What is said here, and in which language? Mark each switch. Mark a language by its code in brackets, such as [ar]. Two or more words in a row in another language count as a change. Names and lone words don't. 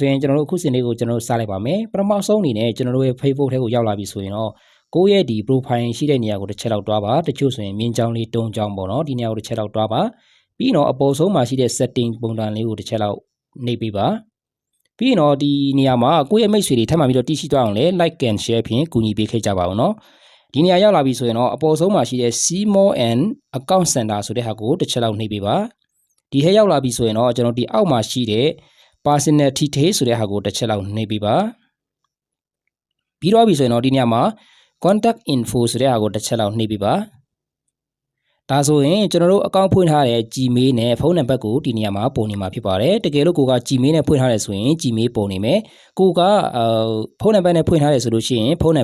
[my] ရင်ကျွန်တော်တို့အခုစင်လေးကိုကျွန်တော်တို့စလိုက်ပါမယ်။ပထမဆုံးအနေနဲ့ကျွန်တော်တို့ရဲ့ Facebook ထဲကိုရောက်လာပြီဆိုရင်တော့ကိုယ့်ရဲ့ဒီ profile ရှိတဲ့နေရာကိုတစ်ချက်လောက်တွားပါတချို့ဆိုရင်မြင်းချောင်းလေးတုံးချောင်းပေါ့နော်ဒီနေရာကိုတစ်ချက်လောက်တွားပါပြီးတော့အပေါ်ဆုံးမှာရှိတဲ့ setting ပုံစံလေးကိုတစ်ချက်လောက်နှိပ်ပေးပါပြီးတော့ဒီနေရာမှာကိုယ့်ရဲ့မိတ်ဆွေတွေထပ်မှပြီးတော့တည်ရှိသွားအောင်လဲ [en] like and share [my] ဖြင့်ကူ ညီပေးခဲ့ကြပါဦးနော်ဒီနေရာရောက်လာပြီဆိုရင်တော့အပေါ်ဆုံးမှာရှိတဲ့ [en] see more and account center [my] ဆိုတဲ့ဟာကိုတစ်ချက်လောက်နှိပ်ပေးပါဒီဟဲရောက်လာပြီဆိုရင်တော့ကျွန်တော်ဒီအောက်မှာရှိတဲ့ [en] personal detail [my] ဆိုတဲ့ဟာကိုတစ်ချက်လောက်နှိပ်ပေးပါပြီးတော့ပြီဆိုရင်တော့ဒီနေရာမှာ [en] contact info [my] ဆိုတဲ့ဟာကိုတစ်ချက်လောက်နှိ ပ်ပေးပါဒါဆိုရင်ကျွန်တော်တို့အကောင့်ဖွင့်ထားတဲ့ Gmail နဲ့ဖုန်းနံပါတ်ကိုဒီနေရာမှာပုံနေမှာဖြစ်ပါတယ်တကယ်လို့ကိုက Gmail နဲ့ဖွင့်ထားတယ်ဆိုရင် Gmail ပုံနေမယ်ကိုကဖုန်းနံပါတ်နဲ့ဖွင့်ထားတယ်ဆိုလို့ရှိရင်ဖုန်းနံ